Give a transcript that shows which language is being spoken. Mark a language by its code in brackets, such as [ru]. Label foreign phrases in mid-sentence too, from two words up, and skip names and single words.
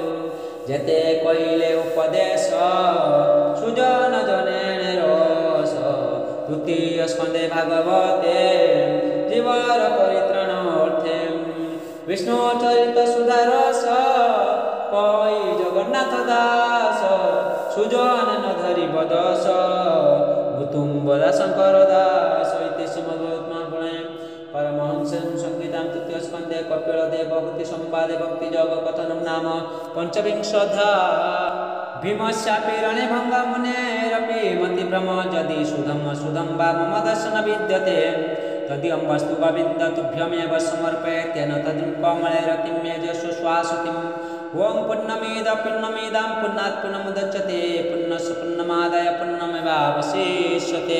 [or] ଯେତେ କହିଲେ ଉପଦେଶ ସୁଜନ ଜନେଣେ ରସ ତୃତୀୟ ସ୍କନ୍ଧେ ଭାଗବତେ ଜୀବର ପରିତ୍ରାଣ ଅର୍ଥେ ବିଷ୍ଣୁ ଚରିତ ସୁଧାରସ କହି ଜଗନ୍ନାଥ ଦାସ ସୁଜନ ନ ଧରିବ ଦଶ ଭୂତୁମ୍ବଦା ଶଙ୍କର ଦାସ [sa] ଇତି ଶ୍ରୀମଦ୍ଭଗବତ୍ମହାପୁରାଣେ परमहंसं संहितां तृतीय स्कन्धे कपिलदेव भक्ति संवादे भक्ति योग कथनं नाम पंचविंशोऽध्यायः भीमस्यापि रणे भङ्गमुनेरपि मतिभ्रम यदि सुधं वा मम दर्शन विद्यते तदियं वस्तु गोविन्दतुभ्यमेव समर्पयेत्येन तद्रूपमलेर किं मे यशो श्वासुतिम् ॐ पुण्यमिदं पुण्णात् पुण्यमुदच्यते पुण्यस्य पुण्यमादाय पुण्यमेवावशिष्यते।